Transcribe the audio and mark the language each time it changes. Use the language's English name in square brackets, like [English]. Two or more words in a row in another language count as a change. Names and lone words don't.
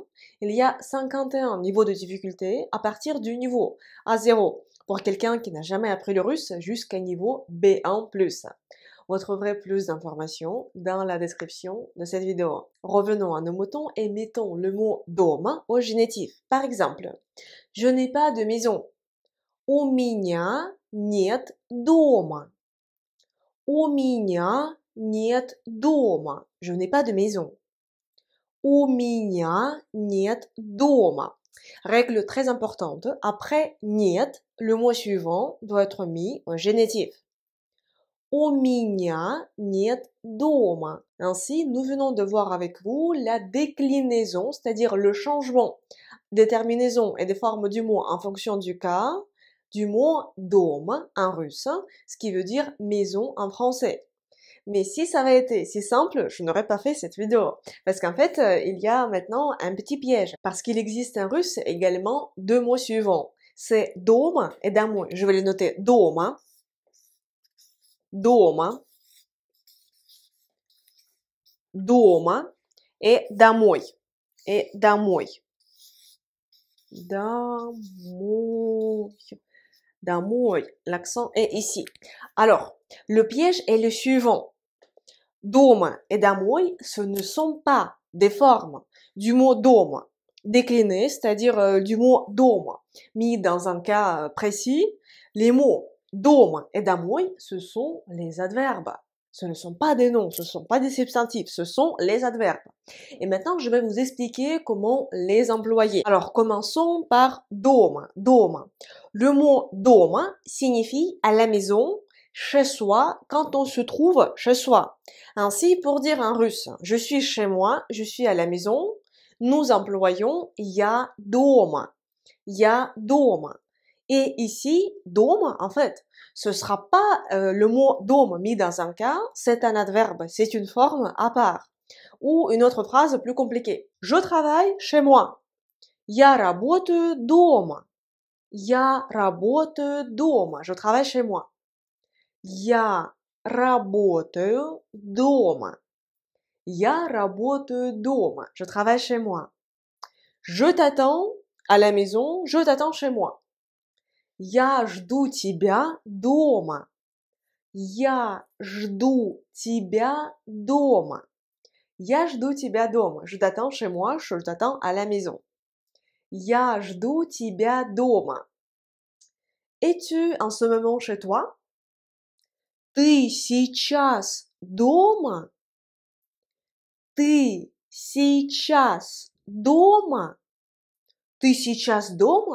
[French] Il y a 51 niveaux de difficulté à partir du niveau A0 pour quelqu'un qui n'a jamais appris le russe jusqu'à niveau B1+. Vous trouverez plus d'informations dans la description de cette vidéo. Revenons à nos moutons et mettons le mot дома au génitif. Par exemple, je n'ai pas de maison. [Russian] У меня нет дома. У меня нет дома. [French] Je n'ai pas de maison. [Russian] У меня нет дома. [French] Règle très importante, après нет, le mot suivant doit être mis au génitif. [Russian] У меня нет дома. [French] Ainsi, nous venons de voir avec vous la déclinaison, c'est-à-dire le changement des terminaisons et des formes du mot en fonction du cas, du mot дом en russe, ce qui veut dire maison en français. Mais si ça avait été si simple, je n'aurais pas fait cette vidéo. Parce qu'en fait, il y a maintenant un petit piège. Parce qu'il existe en russe également deux mots suivants. C'est дом et домой. Je vais les noter. [Russian] Дома, дома, дома et домой. Et домой. Домой. Домой. [French] L'accent est ici. Alors, le piège est le suivant. Дома et домой, ce ne sont pas des formes du mot дома déclinées, c'est-à-dire du mot дома mis dans un cas précis. Les mots дома et домой, ce sont les adverbes. Ce ne sont pas des noms, ce ne sont pas des substantifs, ce sont les adverbes. Et maintenant, je vais vous expliquer comment les employer. Alors, commençons par [Russian] дома. Дома. [French] Le mot дома signifie à la maison, chez soi, quand on se trouve chez soi. Ainsi, pour dire en russe, je suis chez moi, je suis à la maison, nous employons [Russian] я дома. Я дома. [French] Et ici, дом, en fait, ce sera pas le mot дом mis dans un cas, c'est un adverbe, c'est une forme à part. Ou une autre phrase plus compliquée. Je travaille chez moi. [Russian] Я работаю дома. Я работаю дома. [French] Je travaille chez moi. [Russian] Я работаю дома. Я работаю дома. [French] Je travaille chez moi. Je t'attends à la maison, je t'attends chez moi. [Russian] Я жду тебя дома. Я жду тебя дома. Я жду тебя дома. [French] Je t'attends chez moi, je t'attends à la maison. [Russian] Я жду тебя дома. [French] Es-tu en ce moment chez toi? [Russian] Ты сейчас дома? Ты сейчас дома? Ты сейчас дома?